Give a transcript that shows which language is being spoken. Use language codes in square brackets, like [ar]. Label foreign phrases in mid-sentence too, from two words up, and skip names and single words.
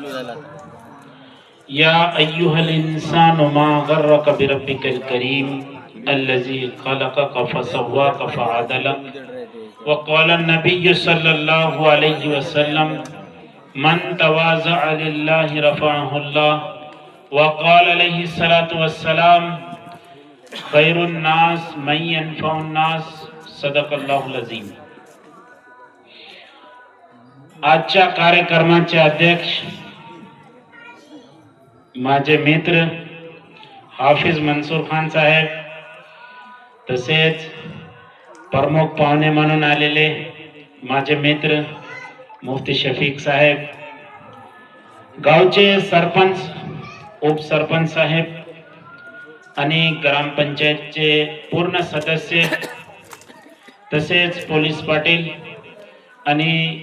[ar] يا أيها الإنسان ما غرك بربك الكريم الذي خلقك فسواك فعدلك وقال النبي صلى الله عليه وسلم من تواضع لله رفعه الله وقال عليه الصلاة والسلام خير الناس من ينفع الناس. صدق الله العظيم. [mr] आजच्या कार्यक्रमाचे अध्यक्ष माझे मित्र हाफिज मंसूर खान साहेब, तसेच प्रमुख पाहुणे म्हणून आलेले माझे मित्र मुफ्ती शफीक साहेब, गावचे सरपंच उपसरपंच साहेब आणि ग्रामपंचायतचे पूर्ण सदस्य, तसेच पोलीस पाटील आणि